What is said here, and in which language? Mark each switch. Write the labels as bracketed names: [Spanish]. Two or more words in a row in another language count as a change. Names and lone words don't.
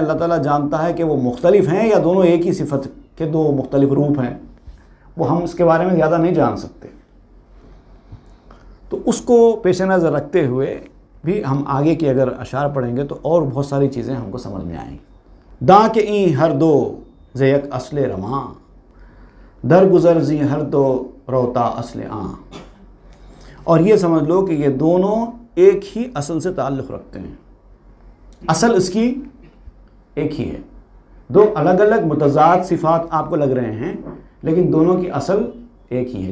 [Urdu] اللہ تعالیٰ جانتا ہے کہ وہ مختلف ہیں یا دونوں ایک ہی صفت کے دو مختلف روپ ہیں. وہ ہم اس کے بارے میں زیادہ نہیں جان سکتے. تو اس کو پیش نظر رکھتے ہوئے بھی ہم آگے کی اگر اشعار پڑھیں گے تو اور بہت ساری چیزیں ہم کو سمجھ میں آئیں. [Persian] داں کے این ہر دو ز یک اصل رماں، در گزر زی ہر دو روتا اصل آں. [Urdu] اور یہ سمجھ لو کہ یہ دونوں ایک ہی اصل سے تعلق رکھتے ہیں. اصل اس کی ایک ہی ہے. دو الگ الگ متضاد صفات آپ کو لگ رہے ہیں لیکن دونوں کی اصل ایک ہی ہے.